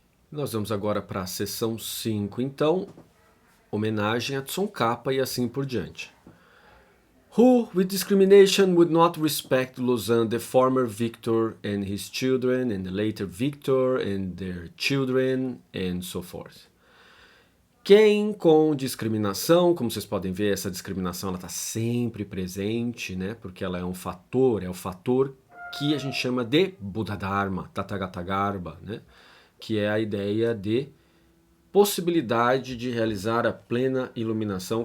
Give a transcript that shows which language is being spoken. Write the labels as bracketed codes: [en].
[pt] Nós vamos agora para a sessão 5, então, homenagem a Tsongkhapa e assim por diante. [en] Who, with discrimination, would not respect Lausanne, the former victor and his children, and the later victor and their children, and so forth. [pt] Quem com discriminação, como vocês podem ver, essa discriminação está sempre presente, né? Porque ela é um fator, é o fator que a gente chama de Buddha Dharma, Tathagata, né? Que é a ideia de possibilidade de realizar a plena iluminação.